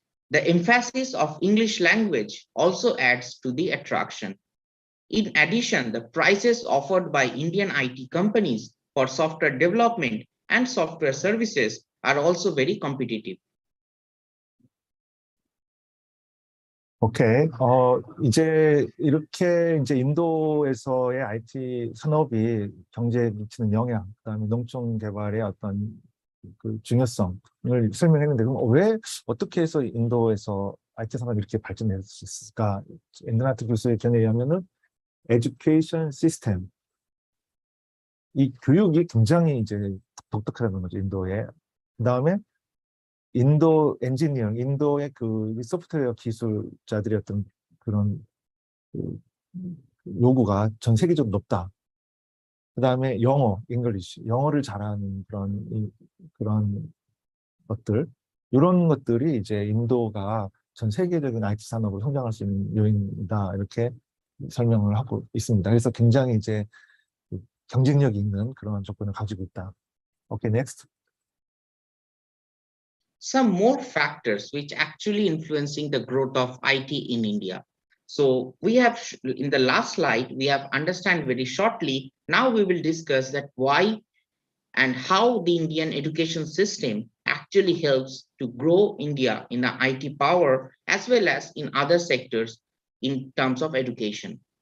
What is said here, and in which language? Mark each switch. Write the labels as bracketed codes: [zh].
[en] The emphasis of English language also adds to the attraction. In addition, the prices offered by Indian IT companies for software development and software services are also very competitive. [ko] 오케이. 이제 이렇게 이제 인도에서의 IT 산업이 경제에 미치는 영향, 그다음에 농촌 개발의 어떤 그 중요성을 설명했는데, 그럼 왜 어떻게 해서 인도에서 IT 산업이 이렇게 발전될 수 있을까? 인드라나트 교수의 견해에 의하면은 education system, 이 교육이 굉장히 이제 독특하다는 거죠, 인도에. 그 다음에 인도 엔지니어, 인도의 그 소프트웨어 기술자들의 어떤 그런 그 요구가 전 세계적으로 높다. 그 다음에 영어, 잉글리시, 영어를 잘하는 그런 것들, 이런 것들이 이제 인도가 전 세계적인 IT 산업으로 성장할 수 있는 요인이다. 이렇게 설명을 하고 있습니다. 그래서 굉장히 이제 경쟁력이 있는 그런 조건을 가지고 있다. 오케이, 넥스트. [en] Some more factors which actually influencing the growth of IT in India. So we have in the last slide, we have understand very shortly. Now we will discuss that why and how the Indian education system actually helps to grow India in the IT power as well as in other sectors in terms of education.